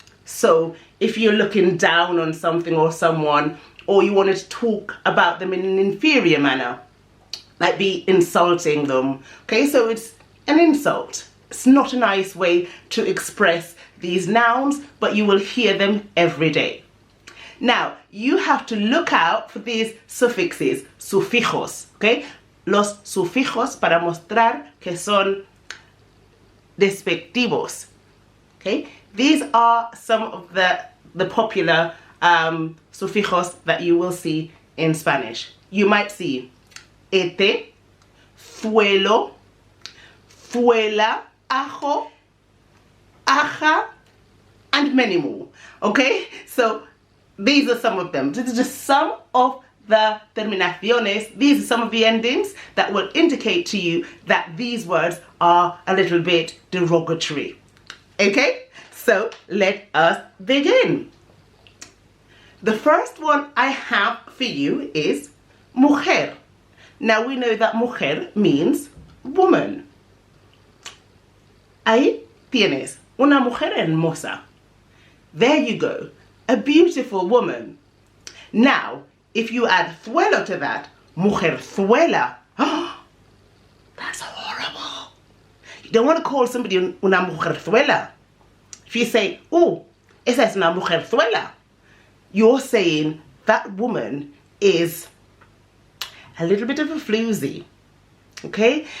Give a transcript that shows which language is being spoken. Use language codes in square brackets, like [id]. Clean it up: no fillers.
[en] So if you're looking down on something or someone, or you wanted to talk about them in an inferior manner, like be insulting them, okay, so it's an insult. It's not a nice way to express these nouns, but you will hear them every day. Now, you have to look out for these suffixes, suffixes, okay? [es] Los sufijos para mostrar que son despectivos, okay? [en] These are some of the popular sufijos that you will see in Spanish. You might see ete, fuelo, fuela, ajo, aja, and many more, okay? So these are some of them. This is just some of the terminaciones. These are some of the endings that will indicate to you that these words are a little bit derogatory, okay? So let us begin. The first one I have for you is mujer. Now we know that mujer means woman. [es] Ahí tienes una mujer hermosa. [en] There you go, a beautiful woman. Now, if you add fuelo to that, mujerzuela, that's horrible. You don't want to call somebody una mujerzuela. If you say, oh, [es] esa es una mujerzuela, [en] you're saying that woman is a little bit of a floozy, okay?